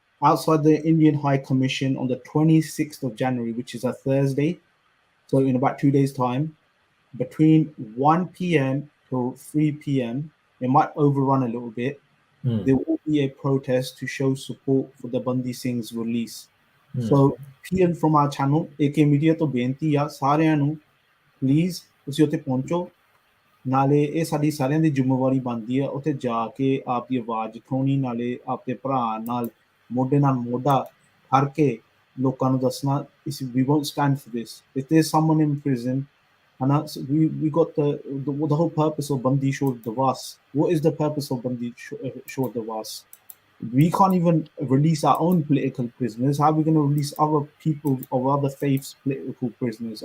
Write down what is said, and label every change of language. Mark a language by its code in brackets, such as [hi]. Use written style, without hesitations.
[en] Outside the Indian High Commission on the 26th of January, which is a Thursday, so in about 2 days' time, between 1 p.m. till 3 p.m., it might overrun a little bit. There will be a protest to show support for the Bandi Singh's release. So, PM from our channel, AK Media [pa] to benti ya ਸਾਰਿਆਂ ਨੂੰ please ਤੁਸੀਂ ਉੱਥੇ ਪਹੁੰਚੋ ਨਾਲੇ ਇਹ ਸਾਡੀ ਸਾਰਿਆਂ ਦੀ ਜ਼ਿੰਮੇਵਾਰੀ ਬਣਦੀ ਹੈ ਉੱਥੇ ਜਾ ਕੇ ਆਪ ਦੀ ਆਵਾਜ਼ ਉਠਾਉਣੀ ਨਾਲੇ ਆਪਣੇ ਭਰਾ ਨਾਲ ਮੋਢੇ ਨਾਲ ਮੋਢਾ ਫੜ ਕੇ ਲੋਕਾਂ ਨੂੰ ਦੱਸਣਾ [en] we won't stand for this. If there's someone in prison, and we got the whole purpose of Bandi Chhod Divas. What is the purpose of Bandi Chhod Divas? We can't even release our own political prisoners. How are we going to release other people of other faiths' political prisoners?